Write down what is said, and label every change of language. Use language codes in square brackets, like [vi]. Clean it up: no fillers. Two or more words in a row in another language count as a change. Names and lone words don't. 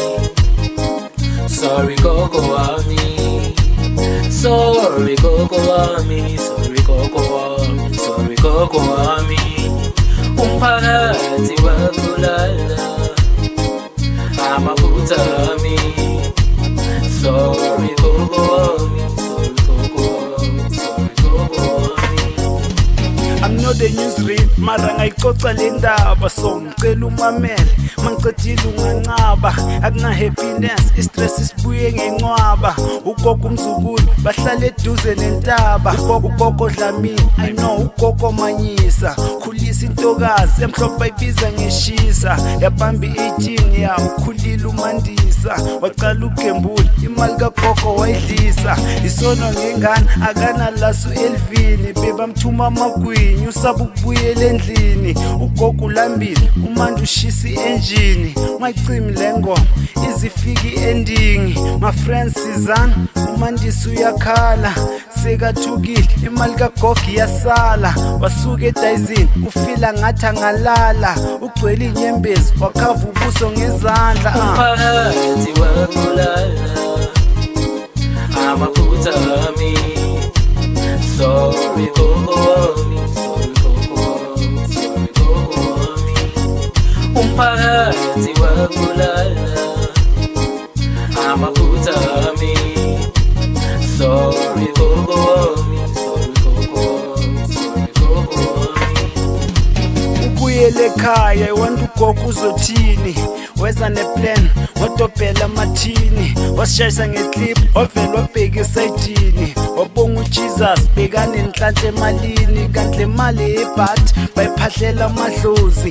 [zu] sorry Coco Ami, sorry Coco Ami, sorry Coco Ami, sorry Coco Ami. Umphakathi wabulala amaphutha ami. Sorry Coco Ami, sorry Coco Ami, sorry Coco Ami. [en] I'm not the newsread, [zu] mara ngayixoxa le ndaba, so ngicela umamele mangicedile ungancaba. Akuna happiness, istress isibuye ngenqwaba. Ugogo umzukulu bahlala eduze nentaba. Ugogo Dlamini, [en] I know [zu] ugogo Manyisa. Khulisa intokazi emhlophe ayibiza ngeshisa. Yabamba i-18 ya ukhulile uMandisa. Waqala ugembula imali kagogo wayidlisa. Isono ngengane akanalasu Elvini, bebamthuma amagwinyi usaba ukubuyela endlini. Ugogo ulambile umanda ushisa i-engine. Mayicimi le ngoma izifika i-ending. [en] My friends [zu] Sizana uMandisa uyakhala sekathukile imali kagogo iyasala. Wasuka edayizini ufila ngathi angalala. Ugcwele inyembezi wakhava ubuso ngezandla. Umphakathi wabulala amaphutha ami. Sorry Coco Ami, sorry Coco Ami, sorry Coco Ami. Umphakathi wabulala amaphutha ami. Sorry Coco Ami, sorry Coco Ami, sorry Coco Ami. Ubuyele ekhaya wanda ugogo uzothini. Weza neplan wadobhela amathini. Wasishayisa ngeclip wavela wabheka esayidini. Wabonga uJesus bekane nenhlanhla emalini. Kanti le mali yebhadi bayiphahlela amadlozi.